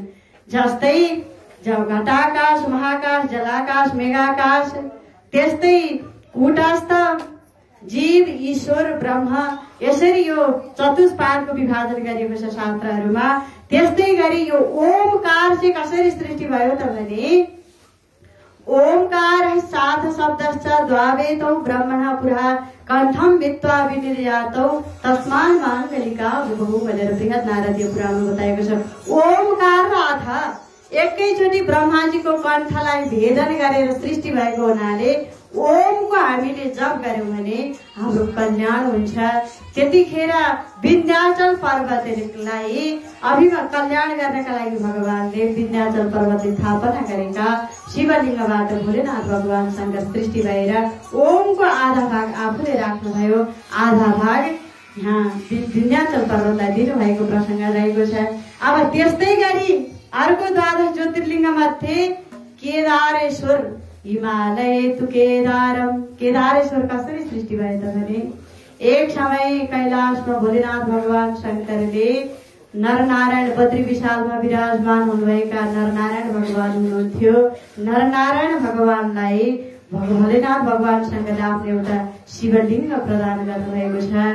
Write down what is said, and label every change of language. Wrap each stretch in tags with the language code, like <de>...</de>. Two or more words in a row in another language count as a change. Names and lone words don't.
<ne>जस्तै घटाकाश महाकाश जलाकाश मेघाकाश त्यस्तै कूटस्थ जीव ईश्वर ब्रह्म यसरी यो चतुष्पादको विभाजन गरिएको छ शास्त्रहरूमा। त्यस्तै गरी यो ओमकार चाहिँ कसरी सृष्टि भयो त भने</ne> <sa>ओमकार साथ शब्दश्च द्वावेतौ ब्रह्मणः पुरा कण्ठम वित्वा विनिर्यातौ तस्मान् माङ्गलिका भुवौ</sa> <ne>भनेर बृहत नारदीय पुराणमा बताएको छ। ओमकार र अथ एकैचोटि ब्रह्माजीको कण्ठलाई भेदन गरेर सृष्टि भएको हुनाले ओमको हामीले जप गर्यौं भने हाम्रो कल्याण हुन्छ। त्यतिखेर विन्ध्याचल पर्वतलाई अभिमा कल्याण गर्नका लागि भगवानले विन्ध्याचल पर्वतले स्थापना गरेका शिवलिङ्गबाट भोलेनाथ भगवान शंकर सृष्टि भएर ओमको आधा भाग आफूले राख्नुभयो, आधा भाग यहाँ विन्ध्याचल पर्वतलाई दिनुभएको प्रसंग रहेको छ।</ne> <sa>अब त्यस्तै गरी अर्को द्वादश ज्योतिर्लिङ्ग मध्ये केदारेश्वर हिमालय तु केदारम।</sa> <ne>केदारेश्वर कसरी सृष्टि भयो त भने एक समय कैलाशमा भोलेनाथ भगवान शंकरले नरनारायण बद्री विशालमा विराजमान हुनुभएका नरनारायण भगवान हुनुहुन्थ्यो। नरनारायण भगवानलाई भोलेनाथ भगवान शंकरले आफ्नो एउटा शिवलिङ्ग प्रदान गर्नुभएको छ।</ne>